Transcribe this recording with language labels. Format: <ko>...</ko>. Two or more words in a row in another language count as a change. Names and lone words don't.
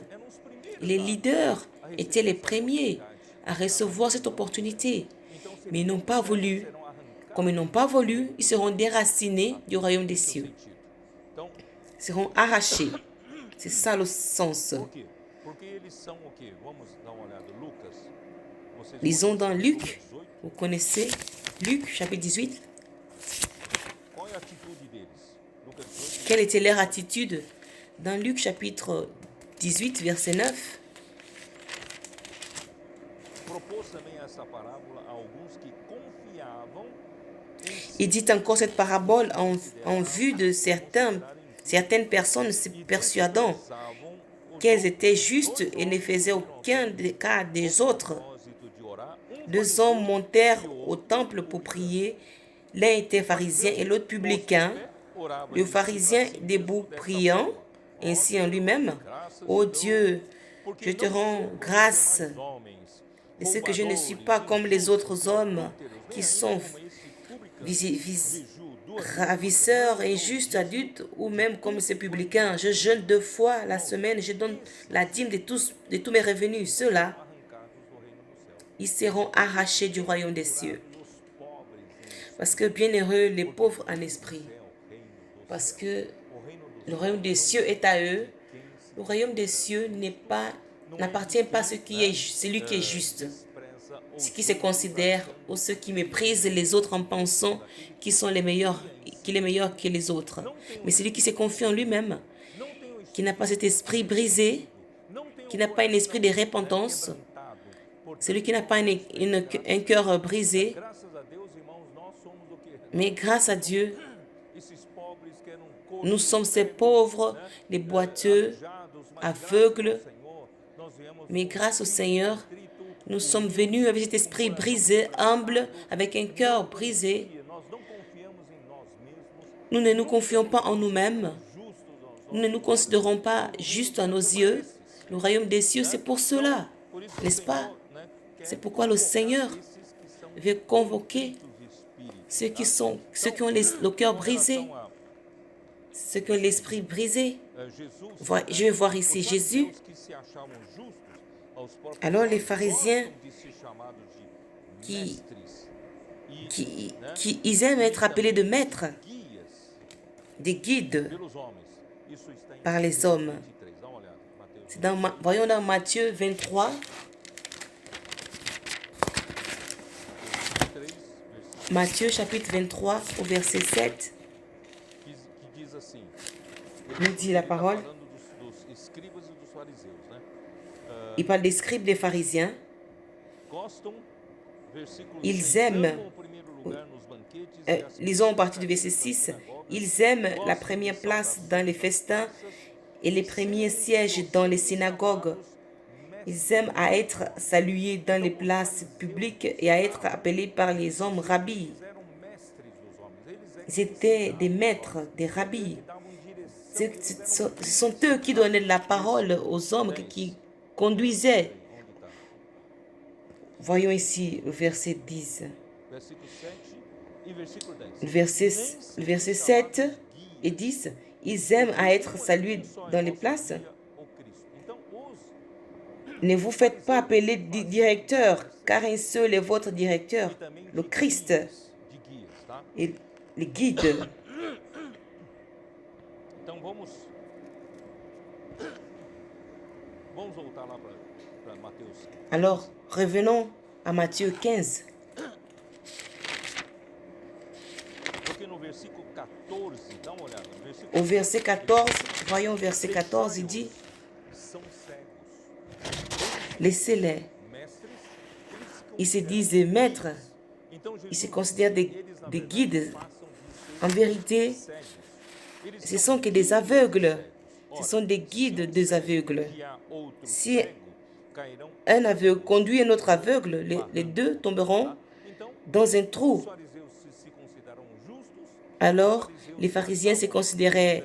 <fr>Les leaders étaient les premiers à recevoir cette opportunité. Mais ils n'ont pas voulu. Comme ils n'ont pas voulu, ils seront déracinés du royaume des cieux.</fr> <pt>então,</pt> <fr>Ils seront arrachés. C'est ça le sens.</fr> <pt>por quê? Porque eles são o quê? Vamos dar uma olhada. Lucas, vocês</pt> <fr>Lisons dans Luc. 18. Vous connaissez Luc, chapitre 18.</fr> <pt>Qual é a atitude deles? Lucas 18.</pt> <fr>Quelle était leur attitude? Dans Luc, chapitre 18, verset 9.</fr> <pt>Propôs também essa parábola a alguns que confiavam em si</pt> <fr>Il dit encore cette parabole en vue de certaines personnes se persuadant</fr> <pt>usavam os</pt> <fr>qu'elles étaient justes et ne faisaient aucun cas des autres.</fr> <pt>propósito de orar.</pt> <fr>2 hommes montèrent au temple pour prier. L'un était pharisien et l'autre publicain.</fr> <pt>Orava</pt> <fr>Le pharisien debout priant, ainsi en lui-même, ô Dieu, je te rends grâce</fr> <pt>os homens</pt> <fr>de ce que je ne suis pas comme les autres hommes qui sont ravisseurs, injustes, adultes ou même comme ces publicains. Je jeûne 2 fois la semaine, je donne la dîme de tous mes revenus. Ceux-là,</fr> <pt>arrancados do reino do céu.</pt> <fr>ils seront arrachés du royaume des cieux.</fr> <pt>Os pobres em</pt> <fr>Parce que bienheureux les pauvres en esprit,</fr> <pt>céu, o reino do</pt> <fr>parce que</fr> <pt>o reino do</pt> <fr>le royaume des cieux est à eux. Le royaume des cieux n'appartient pas à celui qui est juste,</fr> <pt>expressa ou</pt> <fr>ce qui se considère ou ceux qui méprisent les autres en pensant qu'ils sont les meilleurs, qu'il est meilleur que les autres. Mais celui qui se confie en lui-même,</fr> <pt>não tem o</pt> <fr>qui n'a pas cet esprit brisé,</fr> <pt>não tem o</pt> <fr>qui n'a pas un esprit de repentance,</fr> <pt>quebrantado. Por</pt> <fr>celui qui n'a pas un cœur brisé,</fr> <pt>graças a Deus, irmãos, nós somos o quê?</pt> <fr>mais grâce à Dieu,</fr> <pt>Esses pobres que eram</pt> <fr>nous sommes ces pauvres, les boiteux, aveugles,</fr> <pt>Senhor, nós viemos</pt> <fr>mais grâce au Seigneur, nous sommes venus avec cet esprit brisé, humble, avec un cœur brisé.</fr> <pt>nós não confiamos em nós mesmos,</pt> <fr>Nous ne nous confions pas en nous-mêmes.</fr> <pt>justos aos</pt> <fr>Nous ne nous considérons pas justes à nos yeux. Le royaume des cieux, c'est pour cela,</fr> <pt>Por isso,</pt> <fr>n'est-ce pas?</fr> <pt>né,</pt> <fr>C'est pourquoi le Seigneur</fr> <pt>esses que são</pt> <fr>veut convoquer</fr> <pt>de espírito.</pt> <fr>ceux qui ont le cœur brisé.</fr> <pt>Relação</pt> <fr>ce que l'esprit brisé. Jesus, Je vais voir ici</fr> <pt>os</pt> <fr>Jésus.</fr> <pt>fariseus que se achavam justos aos próprios</pt> <fr>Alors les</fr> <pt>olhos</pt> <fr>pharisiens</fr> <pt>gostam de ser chamados de</pt> <fr>qui,</fr> <pt>mestres e,</pt> <fr>ils aiment être</fr> <pt>e</pt> <fr>appelés de</fr> <pt>também</pt> <fr>maîtres,</fr> <pt>guias</pt> <fr>des guides</fr> <pt>pelos homens. Isso está em</pt> <fr>par les</fr> <pt>Mateus</pt> <fr>hommes.</fr> <pt>23. Dá uma olhada. Mateus</pt> <fr>C'est voyons dans Matthieu 23,</fr> <pt>23, versículo</pt> <fr>Matthieu chapitre 23 au verset 7,</fr> <pt>que diz assim.</pt> <fr>nous dit la</fr> <pt>Ele está</pt> <fr>parole.</fr> <pt>falando dos escribas e dos fariseus, né?</pt> <fr>Il parle des scribes, des pharisiens.</fr> <pt>Gostam, versículo</pt> <fr>Ils 6, aiment,</fr> <pt>amam o primeiro lugar nos banquetes e as</pt> <fr>lisons à</fr> <pt>primeiras</pt> <fr>partir du verset</fr> <pt>cadeiras nas</pt> <fr>6,</fr> <pt>sinagogas,</pt> <fr>ils aiment la</fr> <pt>gostam de</pt> <fr>première place</fr> <pt>saudações</pt> <fr>dans les</fr> <pt>nas</pt> <fr>festins</fr> <pt>praças,</pt> <fr>et les premiers sièges dans les synagogues. Ils aiment à être salués dans les places publiques et à être appelés par les hommes rabbis.</fr> <pt>eles eram mestres dos homens.</pt> <fr>Ils étaient des maîtres, des rabbis. Ce sont eux qui donnaient la parole aux hommes, qui conduisaient. Voyons ici le verset 10.</fr> <pt>Versículo 7 e versículo 10.</pt> <fr>Le verset 7 et 10. Ils aiment à être salués dans les places. Ne vous faites pas appeler directeur, car un seul est votre directeur, le Christ et les guides.</fr> <pt>Então vamos voltar lá para Mateus.</pt> <fr>Alors, revenons à Matthieu 15.</fr> <pt>Porque no versículo 14, dá uma olhada, no versículo</pt> <fr>Au verset 14, voyons au verset 14, il dit,</fr> <pt>são cegos,</pt> <fr>laissez-les.</fr> <pt>mestres,</pt> <fr>Ils se disent maîtres,</fr> <pt>então</pt> <fr>ils se</fr> <pt>Jesus</pt> <fr>considèrent des guides. En vérité,</fr> <pt>cegos. Eles</pt> <fr>ce sont que des aveugles. Ce sont des guides des aveugles.</fr> <pt>que há outro</pt> <fr>Si</fr> <pt>cego cairão.</pt> <fr>un aveugle conduit un autre aveugle, les deux tomberont</fr> <pt>Então,</pt> <fr>dans un trou.</fr> <pt>os fariseus se consideraram justos,</pt> <fr>Alors, les pharisiens se considéraient,</fr>